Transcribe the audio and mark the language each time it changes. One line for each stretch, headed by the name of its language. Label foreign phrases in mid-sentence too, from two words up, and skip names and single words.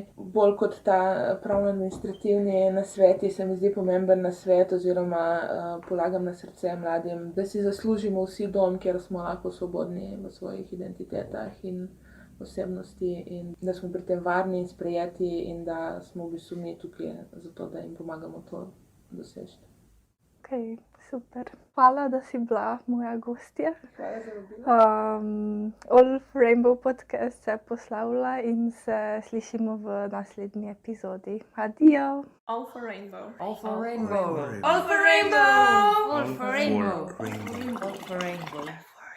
Slovenian: Bolj kot ta pravno-administrativni nasveti se mi zdi pomemben nasvet oziroma polagam na srce mladim, da si zaslužimo vsi dom, kjer smo lahko svobodni v svojih identitetah in osebnosti in da smo pri tem varni in sprejeti in da smo v bistvu mi tukaj zato, da jim pomagamo to doseči. Ok, super. Hvala, da si bila moja gostja. Hvala za vabilo. All for Rainbow podcast se poslavlja in se slišimo v naslednji epizodi. Adijo! All for Rainbow. All for rainbow. All for Rainbow! All for rainbow. All for rainbow.